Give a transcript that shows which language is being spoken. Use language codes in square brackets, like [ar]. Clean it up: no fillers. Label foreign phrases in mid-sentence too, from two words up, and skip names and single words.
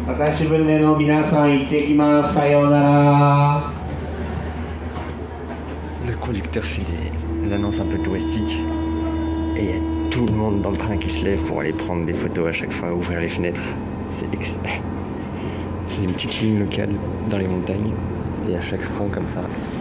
[ja] 久しぶりの皆さん行ってきます。さようなら。 [fr] Le conducteur fait des annonces un peu touristiques et il y a tout le monde dans le train qui se lève pour aller prendre des photos à chaque fois, ouvrir les fenêtres. C'est excellent. C'est une petite ligne locale dans les montagnes et à chaque fois comme ça.